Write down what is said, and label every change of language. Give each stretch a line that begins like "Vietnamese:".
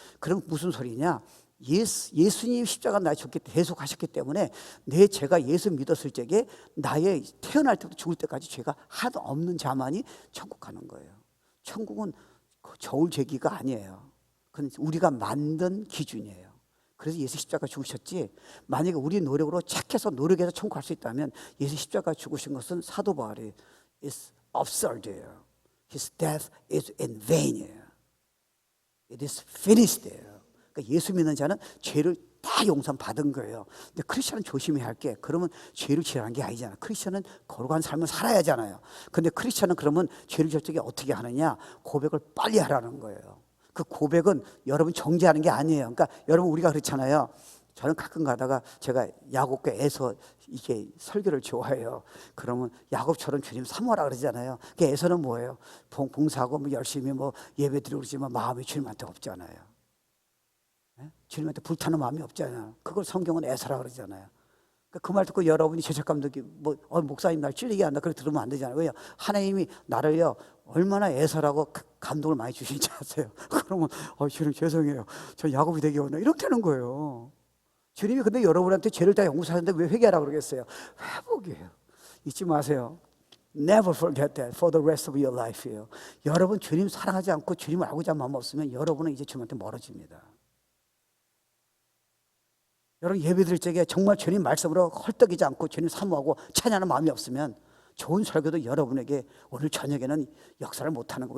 Korean: 그럼 무슨 소리냐? 예수님 십자가 나에 죽기 대속하셨기 때문에 내 죄가 예수 믿었을 적에 나의 태어날 때부터 죽을 때까지 죄가 하나도 없는 자만이 천국 가는 거예요. 천국은 저울 제기가 아니에요. 그건 우리가 만든 기준이에요. 그래서 예수 십자가 죽으셨지, 만약에 우리 노력으로 착해서 노력해서 천국 갈 수 있다면 예수 십자가 죽으신 것은 사도 바울이
English: is absurd
Korean: 예요.
English: His death is in vain이에요. It is finished예요.
Korean: 그러니까 예수 믿는 자는 죄를 다 용서 받은 거예요. 근데 크리스천은 조심해야 할 게, 그러면 죄를 지으라는 게 아니잖아요. 크리스천은 거룩한 삶을 살아야 하잖아요. 근데 크리스천은 그러면 죄를 지을 적에 어떻게 하느냐? 고백을 빨리 하라는 거예요. 그 고백은 여러분 정죄하는 게 아니에요. 그러니까 여러분 우리가 그렇잖아요. 저는 가끔 가다가 제가 야곱과 에서 이게 설교를 좋아해요. 그러면 야곱처럼 주님 사모하라 그러잖아요. 그 에서는 뭐예요? 봉사하고 뭐 열심히 뭐 예배드리고 그러지만 마음이 주님한테 없잖아요. 주님한테 불타는 마음이 없잖아요. 그걸 성경은 에서라 그러잖아요. 그 말 듣고 여러분이 죄책감도 뭐 목사님 날 찔리게 한다 그렇게 들으면 안 되잖아요. 왜요? 하나님이 나를요 얼마나 애설하고 감동을 많이 주시는지 아세요? 그러면 주님 죄송해요. 저 야곱이 되기 원해. 이렇게 하는 거예요. 주님이 근데 여러분한테 죄를 다 용서하는데 왜 회개하라고 그러겠어요? 회복이에요. 잊지 마세요.
English: Never forget that for the rest of your life예요.
Korean: 여러분 주님 사랑하지 않고 주님을 알고자 하는 마음 없으면 여러분은 이제 주님한테 멀어집니다. 여러분 예배 드릴 적에 정말 주님 말씀으로 헐떡이지 않고 주님 사모하고 찬양하는 마음이 없으면 좋은 설교도 여러분에게 오늘 저녁에는 역사를 못하는 거예요.